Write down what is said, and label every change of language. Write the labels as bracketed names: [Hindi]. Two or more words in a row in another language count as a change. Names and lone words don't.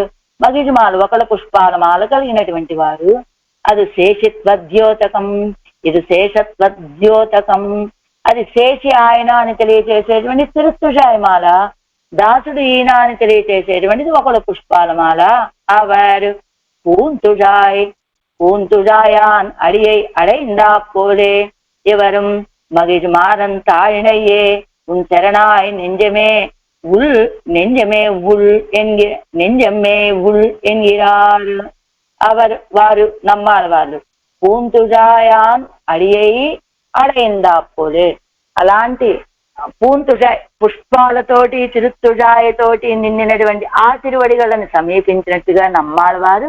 [Telugu] మగిజుమాలు ఒకళ్ళ పుష్పాల మాల కలిగినటువంటి వారు. అది శేషిత్వద్యోతకం, ఇది శేషత్వద్యోతకం. అది శేషి ఆయన అని తెలియచేసేటువంటి తిరుత్తుజాయమాల, దాసుడు ఈయన అని తెలియచేసేటువంటిది ఒకళ్ళ పుష్పాల మాల. [Tamil] ఆవారు பூந்துழாயான் அடியை அடைந்தா போலே எவரும் மகிழ்மாறன் தாழினையே உன் சரணாய் நெஞ்சமே உள் என்கிறார். [Telugu] వారు నమ్మాళ్ళవాళ్ళు. [Tamil] பூந்துழாயான் அடியை அடைந்தா போலே. [Telugu] అలాంటి పూంతుజాయ్ పుష్పాలతోటి తిరుత్తుజాయతోటి నిండినటువంటి ఆ తిరువడిగలను సమీపించినట్టుగా నమ్మాళ్ళవారు.